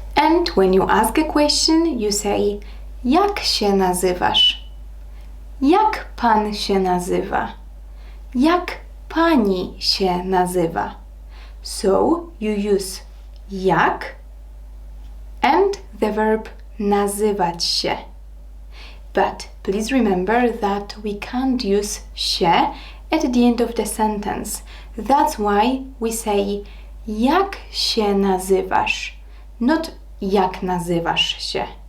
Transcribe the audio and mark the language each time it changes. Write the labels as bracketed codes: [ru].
[en] And when you ask a question, you say [pl] jak się nazywasz? Jak pan się nazywa? Jak pani się nazywa? [en] So you use jak and the verb nazywać się. But please remember that we can't use się at the end of the sentence. That's why we say [pl] jak się nazywasz, [en] not [pl] jak nazywasz się.